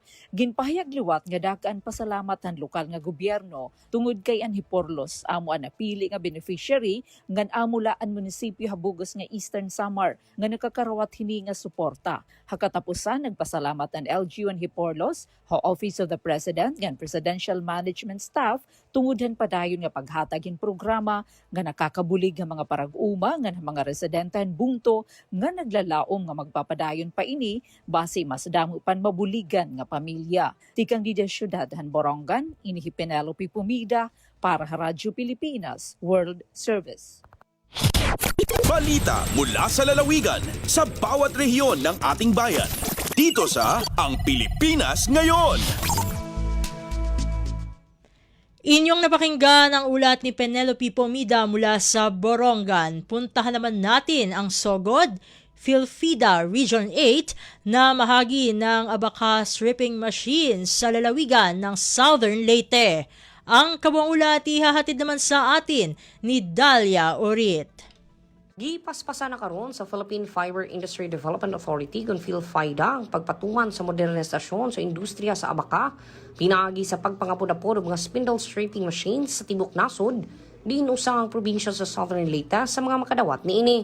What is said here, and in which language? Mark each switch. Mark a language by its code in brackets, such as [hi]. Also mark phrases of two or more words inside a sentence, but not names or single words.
[war] Ginpahayag liwat nga dakaan pasalamat ang lokal nga gobyerno tungod kay ang Hiporlos amo ang napili nga beneficiary ngan amulaan munisipyo habugos nga Eastern Samar nga nakakarawat hini nga suporta. Hakatapusan nagpasalamat ang LGU and Hiporlos, Office of the President ngan Presidential Management Staff tungodhan padayon nga paghatagin programa nga nakakabulig nga mga parag-uma ngan mga residenten bungto nga naglalaom nga magpapadayon pa ini base mas damo pan mabuligan nga pamilya. Tikang di syudad han Borongan, inihi Penelope Pumida para Radyo Pilipinas World Service. [tl] Balita mula sa lalawigan sa bawat rehiyon ng ating bayan. Dito sa Ang Pilipinas Ngayon. Inyong napakinggan ang ulat ni Penelope Pumida mula sa Borongan. Puntahan naman natin ang Sogod, Philfida Region 8 na mahagi ng [en] abacus ripping machines [tl] sa lalawigan ng Southern Leyte. Ang kabuang ulat ihahatid naman sa atin ni Dalia Orit. [ceb] Gipaspasa na karon sa Philippine Fiber Industry Development Authority kung PhilFIDA ang pagpatuman sa modernisasyon sa industriya sa abaka, pinagi sa pagpangapod-apod ng mga [en] spindle stripping machines [ceb] sa tibok nasod, diin usang ang probinsya sa Southern Leyte sa mga makadawat niini.